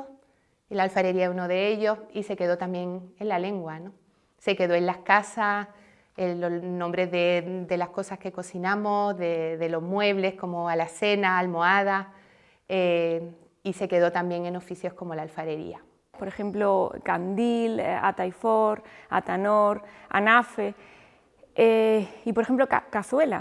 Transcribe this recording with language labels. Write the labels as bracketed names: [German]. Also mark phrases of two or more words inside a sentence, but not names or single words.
[Spanish] La alfarería es uno de ellos y se quedó también en la lengua, ¿no? Se quedó en las casas, en los nombres de las cosas que cocinamos, de los muebles como alacena, almohada, y se quedó también en oficios como la alfarería. Por ejemplo, candil, ataifor, atanor, anafe, y por ejemplo cazuela.